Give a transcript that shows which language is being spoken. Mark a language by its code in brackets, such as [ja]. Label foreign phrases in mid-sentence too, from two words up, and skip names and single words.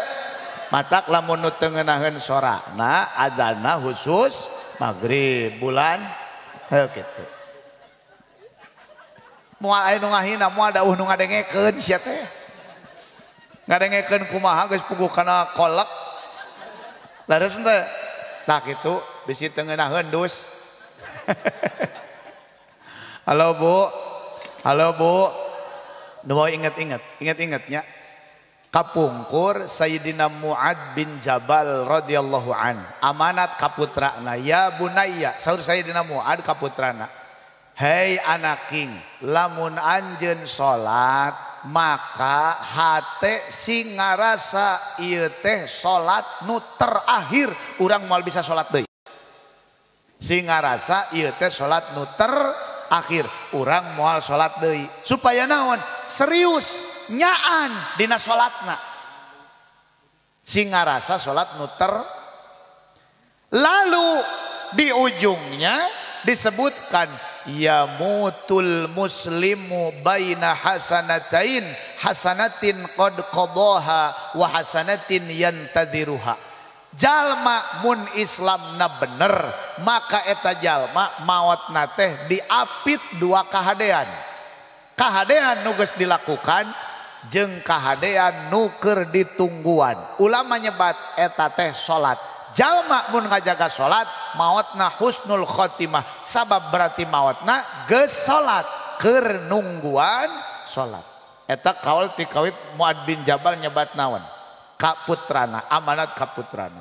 [su] Matak lamun nu teu ngeunaheun sorana adzanna khusus maghrib bulan heuh kitu. Moal aya nu ngahina moal dauh nu ngadengekeun sia teh. Ngadengekeun kumaha geus puguh kana kolek. Leres henteu? Tah kitu bisi teu ngeunaheun dus. Halo Bu. Halo Bu. Nu mau inget-inget nya. Kapungkur Sayyidina Mu'ad bin Jabal [ar] رضي الله عن [su] amanat kaputrana [ar] يا بني [su] saur Sayyidina Mu'ad kaputrana hei anaking lamun anjeun salat maka hate sing ngarasa ieu teh salat nu terakhir urang moal bisa salat deui sing ngarasa ieu teh salat nu terakhir urang moal salat deui supaya naon serius nyaan dina salatna sing ngarasa salat nuter [id] lalu di ujungnya disebutkan [ar] يموت المسلم بين حسنتين حسنة قد قضاها وحسنة ينتظرها [su] jalma mun islamna bener maka eta jalma maotna teh diapit dua kahadean nu geus dilakukan jeung kahadean nu keur ditungguan ulama nyebat eta teh salat jalma mun ngajaga salat maotna [ar] حسن الخاتمة [su] sabab berarti maotna geus salat keur nungguan salat eta kaul ti kawit Muad bin Jabal nyebat naon kaputrana amanat kaputrana.